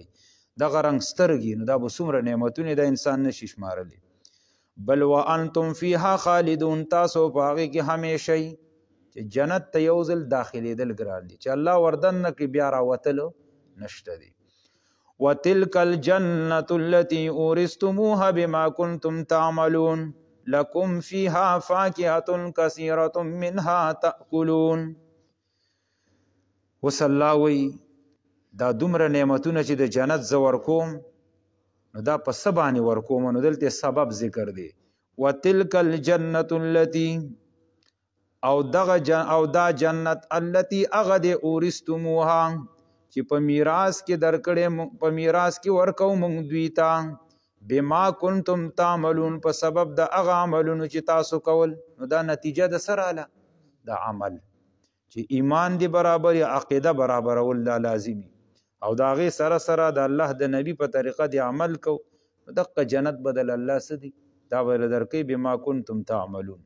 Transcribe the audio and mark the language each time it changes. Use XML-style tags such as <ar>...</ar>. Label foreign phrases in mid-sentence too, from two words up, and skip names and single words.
<ps>دغه رنګ سترګې نو دا به څومره نعمتونه د انسان نشي شمارلی. بل</ps> <ar>وانتم فیها خالدون</ar> <ps>تاسو په هغې کې همیشه یي چې جنت ته یو ځل داخلېدل ګران دي چې الله وردن نه کړي بیا راوتلو نشته دي.</ps> <ar>وتلک الجنة التي اورثتموها بما كنتم تعملون لكم فيها فاكهة كثيرة منها تأكلون.</ar> <ps>اوس الله وایي دا دومره نعمتونه چې د جنت زه ورکوم نو دا په څه باندې ورکوم نو دلته سبب ذکر دی.</ps> <ar>وتلک الجنة التي</ar> <ps>او دا جنت التي هغه د اورثتموها چې په میراث کې درکړې په میراث کې ورکو موږ دوی ته</ps> <ar>بما کنتم تعملون</ar> <ps>په سبب د هغه عملونو چې تاسو کول نو دا نتیجه د څه راله د عمل چې ایمان دی برابر یا عقیده برابرول دا لازمي او د هغې سره سره د الله د نبي په طریقه د عمل کو دقه جنت بدل الله څه دی دا به درکوي</ps> <ar>بما کنتم تعملون.</ar>